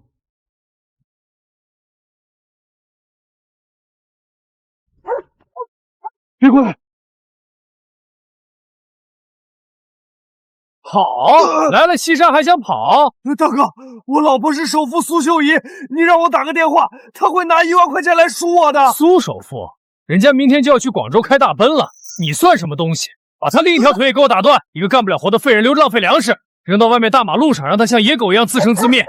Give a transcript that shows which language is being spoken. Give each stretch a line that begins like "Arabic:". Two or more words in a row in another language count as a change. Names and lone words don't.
Chinese: 別過來！跑！來了西山還想跑？大哥，我老婆是首富蘇秀儀，你讓我打個電話，她會拿1萬塊錢來贖我的。蘇首富，人家明天就要去廣州開大奔了，你算什麼東西？把他另一條腿也給我打斷！一個幹不了活的廢人，留着浪費糧食。扔到外面大马路上，讓他像野狗一样自生自灭。